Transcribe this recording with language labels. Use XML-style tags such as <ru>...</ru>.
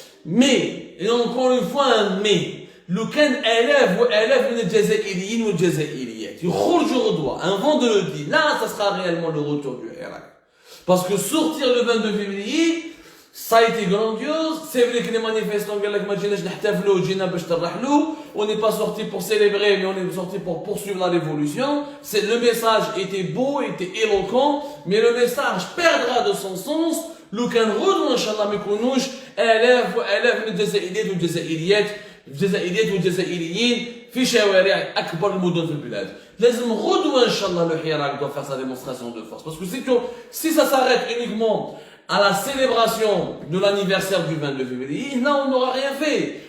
<fr>Mais, et encore une fois un mais,</fr> <ar>لو كان آلاف وآلاف من الجزائريين والجزائريات يخرجوا غدوة</ar> <fr>un vendredi, là ça sera réellement le retour du Hirak. Parce que sortir le 22 février, ça a été grandiose. C'est vrai que les manifestants</fr> <ar>قال لك ما جيناش نحتفلوا, جينا باش نرحلوا.</ar> <fr>On n'est pas sorti pour célébrer, mais on est sorti pour poursuivre la révolution. Le message était beau, était éloquent, mais le message perdra de son sens</fr> <ar>لو كان غدوة إن شاء الله ما يكونوش آلاف وآلاف من الجزائريات والجزائريين في شوارع أكبر المدن في البلاد. لازم غدوة إن شاء الله</ar> <fr>le Hirak doit faire sa démonstration de force. Parce que si ça s'arrête uniquement à la célébration de l'anniversaire du 22 février, là on n'aura rien fait.</fr>